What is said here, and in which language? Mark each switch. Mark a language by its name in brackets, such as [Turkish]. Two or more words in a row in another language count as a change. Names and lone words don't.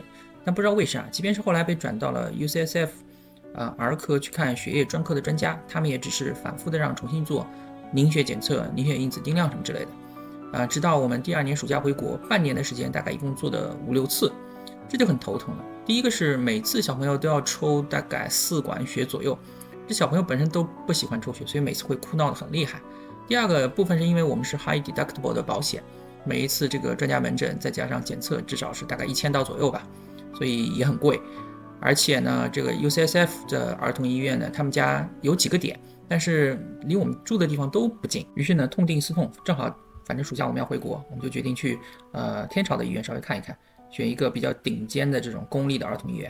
[Chinese] 但不知道為啥，即便是後來被轉到了 UCSF 兒科去看血液專科的專家，他們也只是反复的讓重新做凝血檢測、凝血因子定量什麼之類的。直到我們第2年暑假回國，半年的時間大概一共做的5、6次，這就很頭疼了。第一個是每次小朋友都要抽大概4管血左右，這小朋友本身都不喜歡抽血，所以每次會哭鬧得很厲害。第二個部分是因為我們是 [English] high deductible [Chinese] 的保險，每一次這個專家門診再加上檢測至少是大概1000刀左右吧，所以也很貴。而且呢，這個 UCSF 的兒童醫院呢，他們家有幾個點，但是離我們住的地方都不近。於是呢，痛定思痛，正好反正暑假我們要回國，我們就決定去天朝的醫院稍微看一看，選一個比較頂尖的這種公立的兒童醫院。